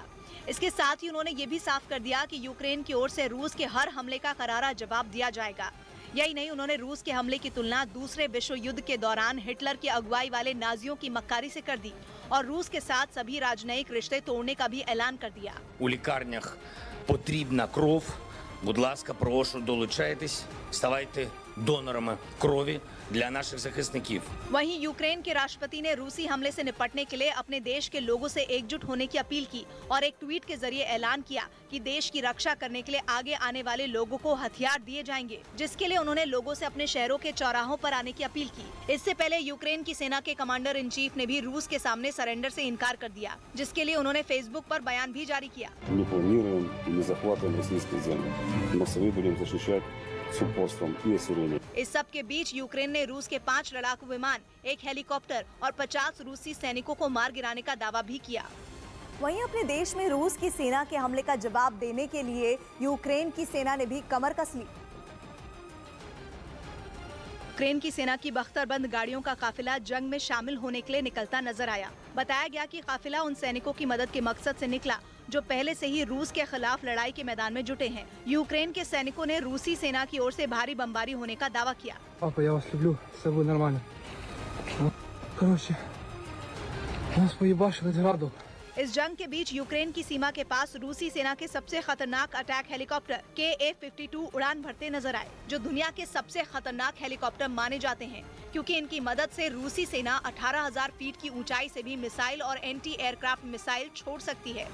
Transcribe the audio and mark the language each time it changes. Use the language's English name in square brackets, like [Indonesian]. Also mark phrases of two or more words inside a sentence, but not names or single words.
[Hindi] इसके साथ ही उन्होंने ये भी साफ कर दिया कि यूक्रेन की ओर से रूस के हर हमले का करारा जवाब दिया जाएगा। यही नहीं, उन्होंने रूस के हमले की तुलना दूसरे विश्व युद्ध के दौरान हिटलर की अगुवाई वाले नाजियों की मक्कारी से कर दी और रूस के साथ सभी राजनयिक रिश्ते तोड़ने का भी ऐलान कर दिया। [Ukrainian] У лікарнях потрібна кров. Будь ласка, прошу, долучайтесь, ставайте донорами крові для наших захисників. [Hindi] वहीं यूक्रेन के राष्ट्रपति ने रूसी हमले से निपटने के लिए अपने देश के लोगों से एकजुट होने की अपील की और एक ट्वीट के जरिए ऐलान किया कि देश की रक्षा करने के लिए आगे आने वाले लोगों को हथियार दिए जाएंगे, जिसके लिए उन्होंने लोगों से अपने शहरों के चौराहों पर आने की अपील की। इससे पहले यूक्रेन की सेना के [English] commander in chief [Hindi] ने भी रूस के सामने सरेंडर से इनकार कर दिया, जिसके लिए उन्होंने फेसबुक पर बयान भी जारी किया। [Russian] Не планируем и не захватываем российские земли. Мы будем защищать с упорством и осерением. [Hindi] इस सब के बीच यूक्रेन ने रूस के 5 लड़ाकू विमान, 1 हेलीकॉप्टर और 50 रूसी सैनिकों को मार गिराने का दावा भी किया। वहीं अपने देश में रूस की सेना के हमले का जवाब देने के लिए यूक्रेन की सेना ने भी कमर कस ली। यूक्रेन की सेना की बख्तरबंद गाड़ियों का काफिला जंग में शामिल होने के लिए निकलता नजर आया। बताया गया कि काफिला उन सैनिकों की मदद के मकसद से निकला जो पहले से ही रूस के खिलाफ लड़ाई के मैदान में जुटे हैं। यूक्रेन के सैनिकों ने रूसी सेना की ओर से भारी बमबारी होने का दावा किया। [Russian] Папа, я вас люблю, все будет нормально. Короче, нас поебашили градом. [Hindi] इस जंग के बीच यूक्रेन की सीमा के पास रूसी सेना के सबसे खतरनाक [English] attack helicopter [Hindi] KA-52 उड़ान भरते नजर आए, जो दुनिया के सबसे खतरनाक हेलीकॉप्टर माने जाते हैं, क्योंकि इनकी मदद से रूसी सेना 18,000 फीट की ऊंचाई से भी मिसाइल और [English] anti aircraft missile [Hindi] छोड़ सकती है।